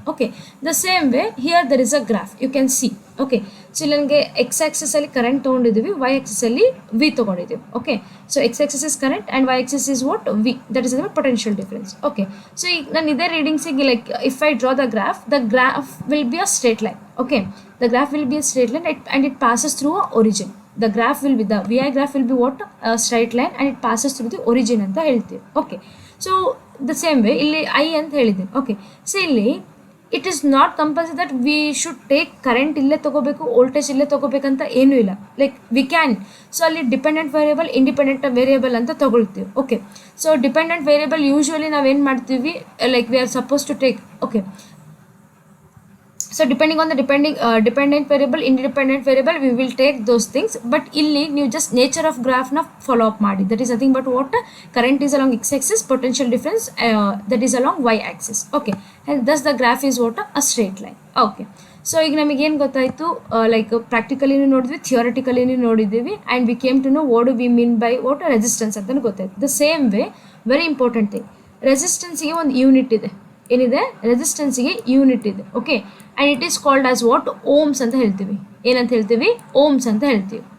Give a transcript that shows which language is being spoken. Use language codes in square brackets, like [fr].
[en] Okay, the same way here there is a graph you can see. Okay, so ಇಲ್ಲಿ ನನಗೆ X ಆಕ್ಸಿಸಲ್ಲಿ current ತೊಗೊಂಡಿದ್ದೀವಿ, Y ಆಕ್ಸಿಸಲ್ಲಿ V ತೊಗೊಂಡಿದ್ದೀವಿ. Okay, so X axis is current and Y axis is what V, that is potential difference. Okay, [kn] so ಈಗ ನಾನು ಇದೇ ರೀಡಿಂಗ್ಸಿಗೆ [en] Like if I draw the graph will be a straight line. Okay, the graph will be a straight line and it passes through a origin. The graph will be, the VI graph will be what, a straight line and it passes through the origin [kn] ಅಂತ ಹೇಳ್ತೀವಿ. [en] okay, so the same way [kn] ಇಲ್ಲಿ I ಅಂತ ಹೇಳಿದ್ದೀನಿ. [en] okay, so ಇಲ್ಲಿ it is not compulsory that we should take current [kn] ಇಲ್ಲೇ ತೊಗೋಬೇಕು, voltage ಇಲ್ಲೇ ತೊಗೋಬೇಕಂತ ಏನೂ ಇಲ್ಲ. [en] Like we can. [kn] ಸೊ ಅಲ್ಲಿ ಡಿಪೆಂಡೆಂಟ್ ವೇರಿಯಬಲ್, ಇಂಡಿಪೆಂಡೆಂಟ್ ವೇರಿಯಬಲ್ ಅಂತ ತೊಗೊಳ್ತೀವಿ. Okay, so dependent variable usually ನಾವೇನು ಮಾಡ್ತೀವಿ, [en] Like we are supposed to take. Okay, so depending on the dependent variable, independent variable, we will take those things. But [kn] illi ನೀವು [en] just nature of graph na follow up ಮಾಡಿ. That is nothing but what current is along x axis, potential difference that is along y axis. Okay, and thus the graph is what a straight line. Okay, [kn] so ಈಗ ನಮಗೆ ಏನು ಗೊತ್ತಾಯಿತು, [en] like ಪ್ರಾಕ್ಟಿಕಲಿನೂ ನೋಡಿದ್ವಿ, ಥಿಯೋರಿಟಿಕಲಿನೂ ನೋಡಿದ್ದೀವಿ, and we came to know what do we mean by what resistance [kn] ಅಂತ ಗೊತ್ತಾಯ್ತು. [en] the same way very important thing, [kn] ರೆಸಿಸ್ಟೆನ್ಸಿಗೆ ಒಂದು unit ಇದೆ. ಏನಿದೆ? ರೆಸಿಸ್ಟೆನ್ಸಿಗೆ ಯೂನಿಟ್ ಇದೆ. Okay, [en] And it is called as what? [kn] Ohm's ಅಂತ ಹೇಳ್ತೀವಿ. ಏನಂತ ಹೇಳ್ತೀವಿ? ಓಮ್ಸ್ ಅಂತ ಹೇಳ್ತೀವಿ.